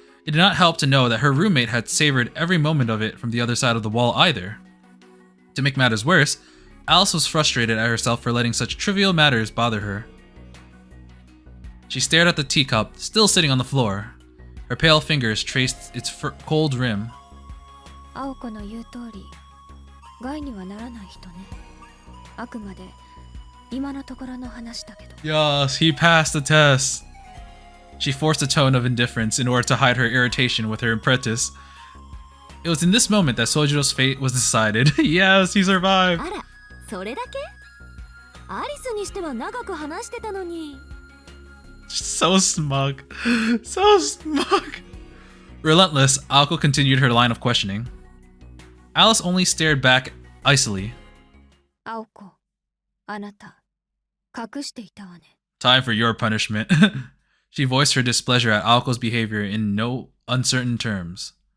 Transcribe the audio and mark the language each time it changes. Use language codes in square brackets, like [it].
[en] It did not help to know that her roommate had savored every moment of it from the other side of the wall either. To make matters worse, Alice was frustrated at herself for letting such trivial matters bother her. She stared at the teacup, still sitting on the floor. Her pale fingers traced its cold rim. [ja] 青子の言う通り、害にはならない人ね。あくまで今のところの話だけど。 [en] Yes, he passed the test. She forced a tone of indifference in order to hide her irritation with her apprentice. It was in this moment that Sojiro's fate was decided. Yes, he survived. [ja] あら、それだけ？アリスにしては長く話してたのに。 [en] So smug. So smug. Relentless, Aoko continued her line of questioning. Alice only stared back icily. [ja] 青子、あなた、隠していたわね。 [en] Time for your punishment. She voiced her displeasure at Aoko's behavior in no uncertain terms.